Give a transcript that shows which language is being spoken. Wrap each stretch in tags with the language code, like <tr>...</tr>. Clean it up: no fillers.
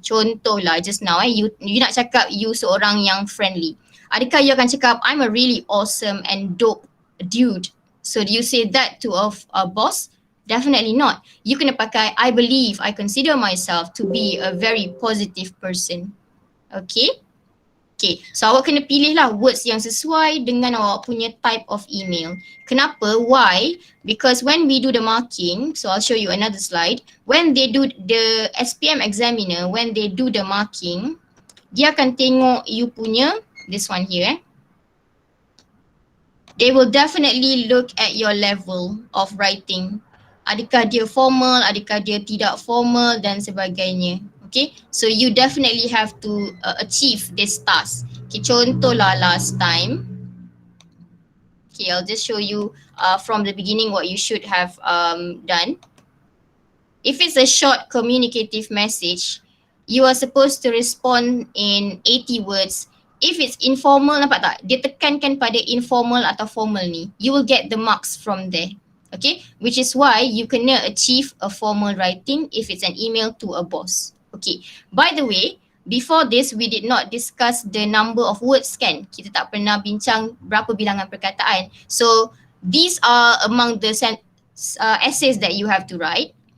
<ms>Contohlah</ms> <en>just now you</en> <ms>nak cakap you seorang yang friendly. Adakah you akan cakap</ms> <en>I'm a really awesome and dope dude? So do you say that to a boss? Definitely not. You</en> <ms>kena pakai</ms> <en>I believe, I consider myself to be a very positive person. Okay?</en> <ms>Okay, so awak kena pilih lah</ms> <en>words</en> <ms>yang sesuai dengan awak punya</ms> <en>type of email. Kenapa? Why? Because when we do the marking, so I'll show you another slide. When they do the SPM examiner, when they do the marking,</en> <ms>dia akan tengok you punya,</ms> <en>this one here. They will definitely look at your level of writing.</en> <ms>Adakah dia formal, adakah dia tidak formal dan sebagainya.</ms> <en>Okay, so you definitely have to achieve this task. Okay, contohlah last time. Okay, I'll just show you from the beginning what you should have done. If it's a short communicative message, you are supposed to respond in 80 words. If it's informal,</en> <ms>nampak tak? Dia tekankan pada informal atau formal ni.</ms> <en>You will get the marks from there. Okay, which is why you</en> <ms>kena</ms> <en>achieve a formal writing if it's an email to a boss. Okay, by the way, before this we did not discuss the number of words kan.</en> <ms>Kita tak pernah bincang berapa bilangan perkataan.</ms> <en>So these are among the essays that you have to write.</en>